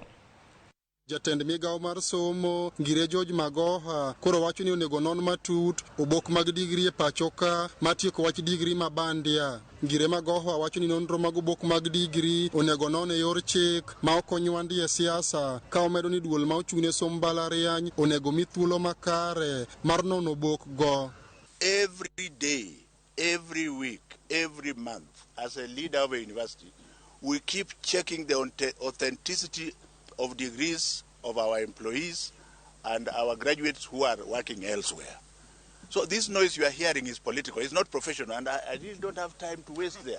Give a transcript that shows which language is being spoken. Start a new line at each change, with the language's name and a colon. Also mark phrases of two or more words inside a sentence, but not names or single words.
Luo (Kenya and Tanzania): Jatend migao mar somo ngire George Magoha koro wacho ni onego non matut obok mag digri e pachoka matieko wach digri ma bandia. Ngire Magoha wacho ni nonro mag obok mag digri onego non e yor chik ma ok onywandi e siasa ka omedo ni duol ma ochung'ne somo mbalariany onego mi thuolo makare mar nono obok go.
English: Every day, every week, every month, as a leader of a university, we keep checking the authenticity of degrees of our employees and our graduates who are working elsewhere. So this noise you are hearing is political. It's not professional, and I really don't have time to waste there.